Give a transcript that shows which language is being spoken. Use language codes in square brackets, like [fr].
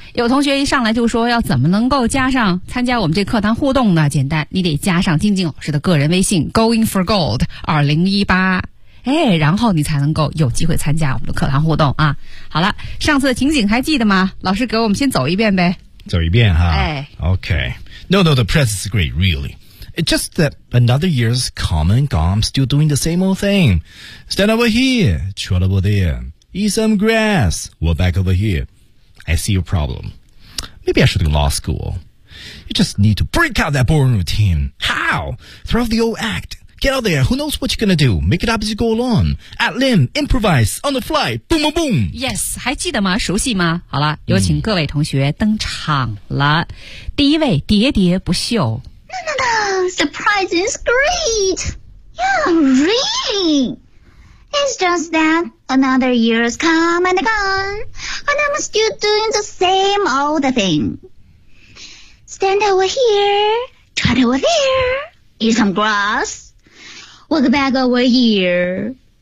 [zh] 有同学一上来就说要怎么能够加上参加我们这课堂互动呢？简单，你得加上晶晶老师的个人微信 going for gold 2018。哎，然后你才能够有机会参加我们的课堂互动啊。好了，上次的情景还记得吗？老师给我们先走一遍呗。走一遍哈、哎、 [en] OK No no the press is great really It's just that another year's come and gone I'm still doing the same old thing Stand over here Trot over there Eat some grass We're back over here I see your problem Maybe I should go to law school You just need to break out that boring routine How? Throw out the old act Get out there Who knows what you're gonna do Make it up as you go along At limb Improvise On the fly Boom boom boom Yes [zh] 还记得吗熟悉吗好了有请各位同学登场了、第一位喋喋不休 [en] No Surprise is great Yeah really It's just that Another year's come and gone And I'm still doing the same old thing Stand over here Trot over there Eat some grassWelcome back over here.